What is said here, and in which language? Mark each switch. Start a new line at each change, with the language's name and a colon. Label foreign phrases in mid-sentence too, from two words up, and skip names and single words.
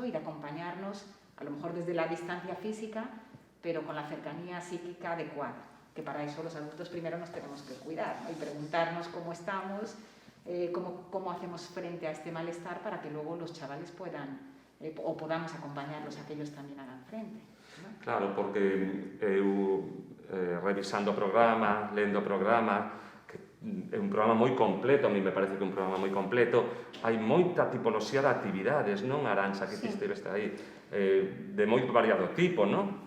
Spanish: Y de acompañarnos, a lo mejor desde la distancia física, pero con la cercanía psíquica adecuada, que para eso los adultos primero nos tenemos que cuidar, ¿no? Y preguntarnos cómo estamos, cómo hacemos frente a este malestar para que luego los chavales puedan o podamos acompañarlos a que ellos también hagan frente, ¿no?
Galician: Claro, porque eu revisando o programa, lendo o programa, que é un programa moi completo,
Spanish: a mí me parece
Galician: que é un programa moi completo, hai moita tipoloxía de actividades, non, Arantxa, que ti estives aí, de moi variado tipo, non?